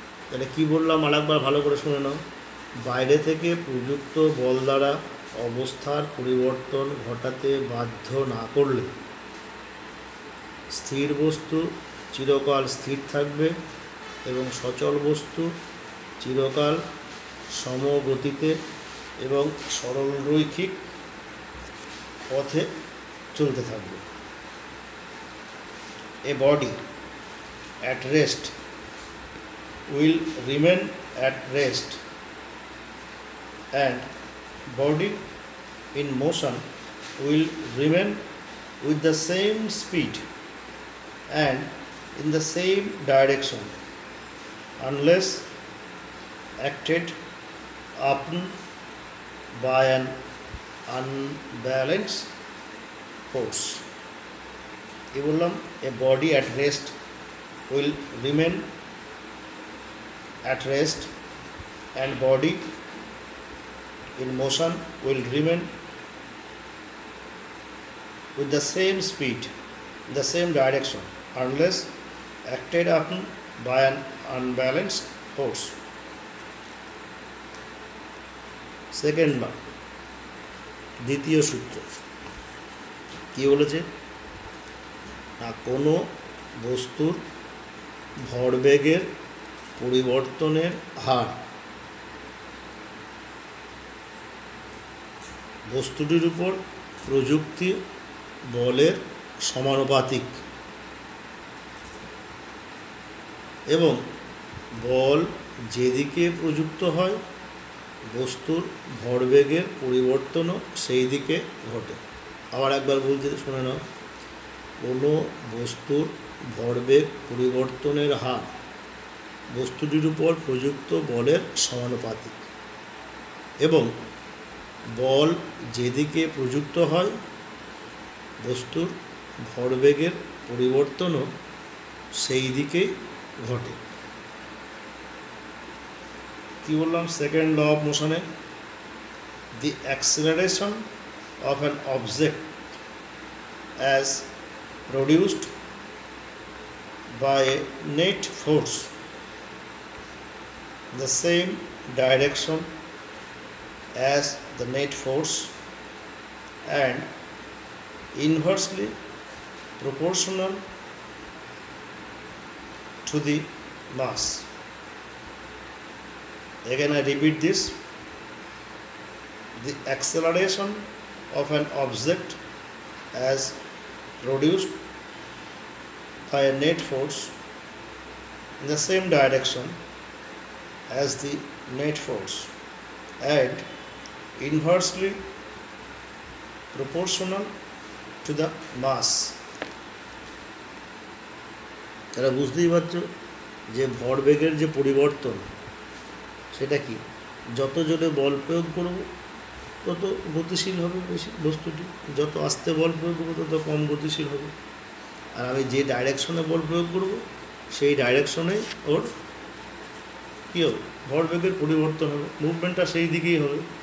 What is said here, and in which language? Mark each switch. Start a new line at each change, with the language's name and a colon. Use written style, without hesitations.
Bangla: তাহলে কী বললাম আরেকবার ভালো করে শুনে নাও। বাইরে থেকে প্রযুক্ত বল দ্বারা অবস্থার পরিবর্তন ঘটাতে বাধ্য না করলে স্থির বস্তু চিরকাল স্থির থাকবে এবং সচল বস্তু চিরকাল সমগতিতে এবং সরল রৈখিক পথে চলতে থাকবে।
English: A body at rest will remain at rest, and body in motion will remain with the same speed and in the same direction unless acted upon by an unbalanced force.
Bangla: কি বললাম?
English: A body at rest will remain at rest, and body in motion will remain with the same speed, the same direction, unless acted upon by an unbalanced force. Second one,
Bangla: দ্বিতীয় সূত্র কি বলেছে না, কোনো বস্তুর ভরবেগের পরিবর্তনের হার বস্তুটির উপর প্রযুক্ত বলের সমানুপাতিক এবং বল যেদিকে প্রযুক্ত হয় বস্তুর ভরবেগের পরিবর্তনও সেই দিকে ঘটে। আবার একবার বলতে শুনে নাও। কোনো বস্তুর ভরবেগ পরিবর্তনের হার বস্তুটির উপর প্রযুক্ত বলের সমানুপাতিক এবং বল যেদিকে প্রযুক্ত হয় বস্তুর ভরবেগের পরিবর্তনও সেই দিকেই ঘটে। কি বললাম?
English: Second law of মোশনে, the acceleration of an object as produced by a net force the same direction as the net force and inversely proportional to the mass. Again I repeat this. The acceleration of an object as produced by a net force in the same direction as the net force and inversely proportional to the mass.
Bangla: তারা বুঝতেই পারছো যে ভরবেগের যে পরিবর্তন সেটা কি, যত জোরে বল প্রয়োগ করব তত গতিশীল হবে বেশি বস্তুটি, যত আস্তে বল প্রয়োগ করবো তত কম গতিশীল হবে। আর আমি যে ডাইরেকশনে বল প্রয়োগ করব সেই ডাইরেকশনে ওর কী হবে, ভরবেগের পরিবর্তন হবে, মুভমেন্টটা সেই দিকেই হবে।